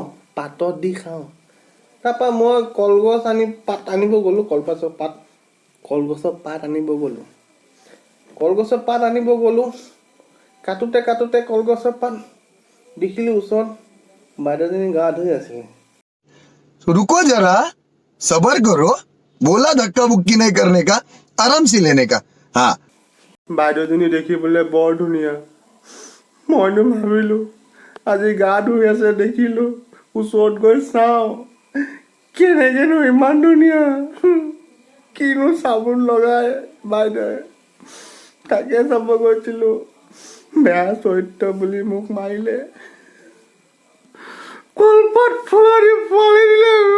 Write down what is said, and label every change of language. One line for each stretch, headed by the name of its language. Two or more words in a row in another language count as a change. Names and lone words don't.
Assamese: তাৰপৰা মই কলগছ আনিব গ'লো, কলগছৰ পাত আনিব গ'লো। কাটোতে কলগছৰ পাত দেখিলো ওচৰত বাইদেউজনী গা ধুই আছিলে।
Hindi: रुको जरा सबर करो, बोला धक्का बुक्की नहीं करने का, आराम से लेने का। हाँ,
Assamese: বাইদেউজনী দেখিবলৈ বৰ ধুনীয়া। মইনো ভাবিলো আজি গা ধুই আছে, দেখিলো ওচৰত গৈ চাওঁ, কেনেকেনো ইমান ধুনীয়া, কিনো চাবোন লগাই বাইদেৱে। তাকে চাব গৈছিলো, বেয়া চৰিত্ৰ বুলি মোক মাৰিলে, কলপাত ফলাদি ফালি দিলে।